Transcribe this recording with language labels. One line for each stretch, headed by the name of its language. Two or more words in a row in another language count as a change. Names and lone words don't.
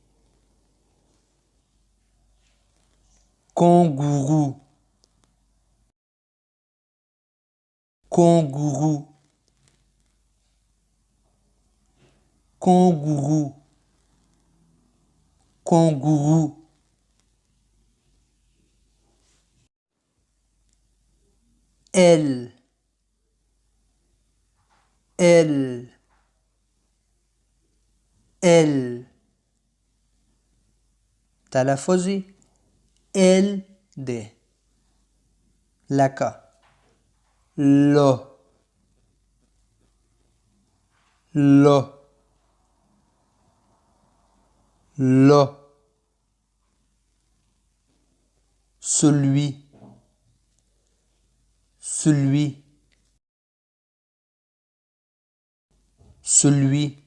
French: Kangourou, kangourou, kangourou, kangourou. Elle, elle, elle.
Pashto: تلفظی ال ده لکه لو لو لو
French: celui celui celui